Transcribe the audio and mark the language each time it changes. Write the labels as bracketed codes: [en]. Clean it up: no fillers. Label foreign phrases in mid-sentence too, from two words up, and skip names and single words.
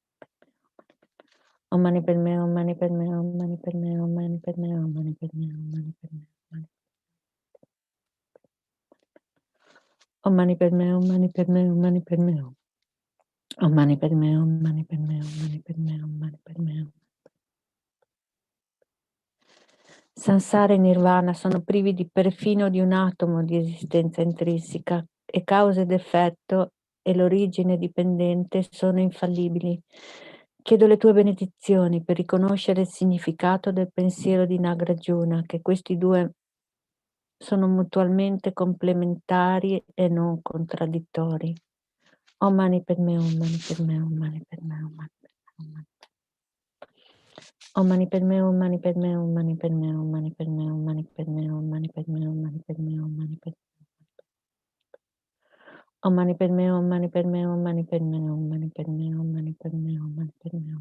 [sa] Om Mani Padme, Om Mani Padme, Om Mani Padme, Om Mani Padme, Om Mani Padme, Om Mani Padme. Om Mani Padme, Om Mani Padme, Om Mani Padme. Om Mani Padme, Om Mani Padme, Om Mani Padme, Om Mani Padme. [it] Sansara e Nirvana sono privi perfino di un atomo di esistenza intrinseca e causa ed effetto e l'origine dipendente sono infallibili. Chiedo le tue benedizioni per riconoscere il significato del pensiero di Nagarjuna, che questi due sono mutualmente complementari e non contraddittori. [sa] Om Mani Padme, Om Mani Padme, Om Mani Padme, Om Mani Padme. Om Mani Padme, Om Mani Padme, Om Mani Padme, Om Mani Padme, Om Mani Padme, Om Mani Padme, Om Mani Padme, Om Mani Padme. Om Mani Padme, Om Mani Padme, Om Mani Padme, Om Mani Padme, Om Mani Padme, Om Mani Padme.